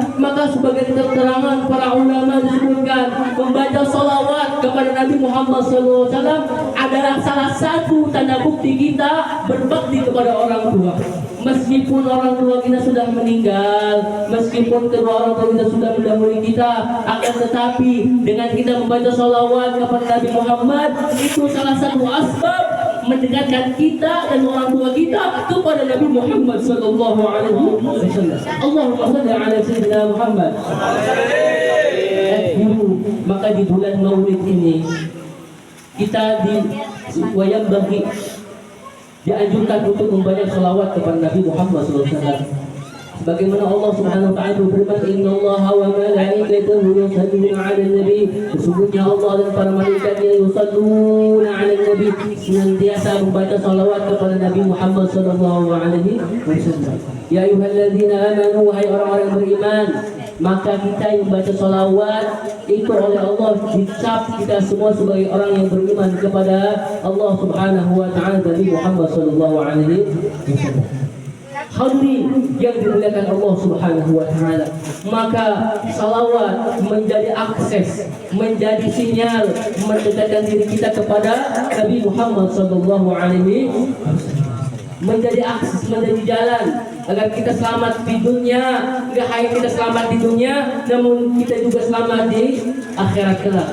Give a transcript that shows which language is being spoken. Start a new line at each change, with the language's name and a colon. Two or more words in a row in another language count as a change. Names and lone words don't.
Indonesian: Maka sebagai keterangan para ulama disebutkan membaca sholawat kepada Nabi Muhammad SAW adalah salah satu tanda bukti kita berbakti kepada orang tua. Meskipun orang tua kita sudah meninggal, meskipun kedua orang tua kita sudah mendahului kita, akan tetapi dengan kita membaca sholawat kepada Nabi Muhammad itu salah satu asbab mendekatkan kita dan orang tua kita kepada Nabi Muhammad
Arabic: صلى الله عليه وسلم. اللهم صل على سيدنا محمد.
Indonesian: Maka di bulan Maulid ini kita bagi dianjurkan untuk membaca salawat kepada Nabi Muhammad
Arabic: صلى الله عليه وسلم.
Indonesian: Sebagaimana Allah
Arabic: سبحانه وتعالى
Indonesian: berfirman,
Arabic: "إن الله وملائكته يصلون على النبي."
Indonesian: Sesungguhnya Allah dan para malaikatnya
Arabic: يصلون على النبي,
Indonesian: senantiasa membaca salawat kepada Nabi Muhammad
Arabic: صلى الله عليه وسلم. يا أيها الذين آمنوا,
Indonesian: wahai orang-orang yang beriman, maka kita yang membaca salawat itu oleh Allah dicap kita semua sebagai orang yang beriman kepada Allah
Arabic: سبحانه وتعالى
Indonesian: dan Nabi Muhammad
Arabic: صلى الله عليه وسلم.
Indonesian: Hadirin yang dimuliakan Allah
Arabic: سبحانه وتعالى,
Indonesian: maka salawat menjadi akses, menjadi sinyal mendekatkan diri kita kepada Nabi Muhammad
Arabic: صلى الله عليه وسلم.
Indonesian: Menjadi akses, menjadi jalan agar kita selamat di dunia. Enggak hanya kita selamat di dunia, namun kita juga selamat di akhirat kelak.